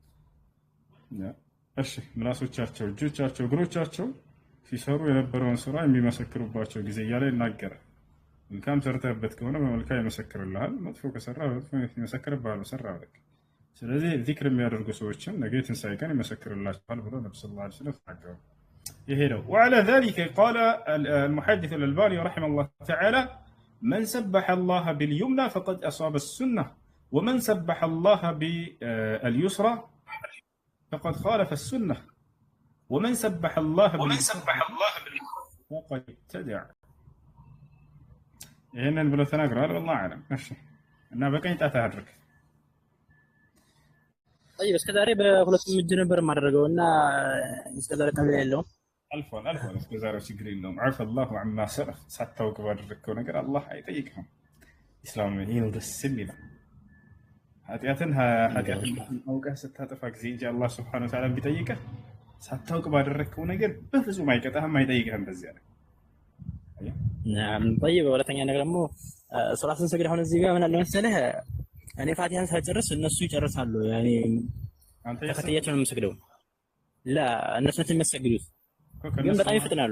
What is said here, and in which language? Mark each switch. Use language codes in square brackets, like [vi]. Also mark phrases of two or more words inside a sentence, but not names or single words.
[am] እሺ ምላሶቻቸው፣ እጆቻቸው፣ እግሮቻቸው ሲሰሩ የነበረውን ስራ የሚመሰክሩባቸው ጊዜ እያለ ይናገራል። መልካም ሰርተህበት ከሆነ በመልካም ይመሰክርልሃል፣ መጥፎ ከሰራ በመጥፎ ይመሰክርብሃል በሰራህ ልክ። ስለዚህ ዚክር የሚያደርጉ ሰዎችን ነገ የትንሣኤ ቀን ይመሰክርላቸዋል ብሎ ነብዩ [ar] صلى الله عليه وسلم [am] ተናገሩ። ይሄ ነው። [ar] وعلى ذلك قال المحدث الألباني رحمه الله تعالى من سبح الله باليمنى فقد أصاب السنة ومن سبح الله باليسرى فقد خالف السنة ومن سبح الله فقد ابتدع. [am] ይህንን ብሎ ተናግረዋል። [ar] والله أعلم። [am] እሺ እና በቀኝ ጣት አድርግ። طيب እስከ ዛሬ በሁለቱም እጅ ነበር የማደርገው እና እስከ ዛሬ ቀላል የለውም። አልፏል እስከ ዛሬ ችግር የለውም። [ar] عفى الله عما سلف [am] ሳታውቅ ባደረግከው ነገር አላህ አይጠይቅህም። ኢስላም ይሄ ነው ደስ የሚለው። ኃጢአትን አውቀህ ስታጠፋ ጊዜ እንጂ አላህ [ar] سبحانه وتعالى [am] ቢጠይቅህ ሳታውቅ ባደረግከው ነገር በፍጹም አይቀጣህም፣ አይጠይቅህም። በዚያ ላይ طيب ሁለተኛ ነገር ደግሞ ሶላት ስንሰግድ አሁን እዚህ ጋር ምን አለ መሰለህ፣ እኔ ፋቲሃን ሳልጨርስ እነሱ ይጨርሳሉ። ያኔ ተከታያቸው ነው የምሰግደው። ላ እነሱ ናቸው የሚያሰግዱት፣ ግን በጣም ይፈጥናሉ።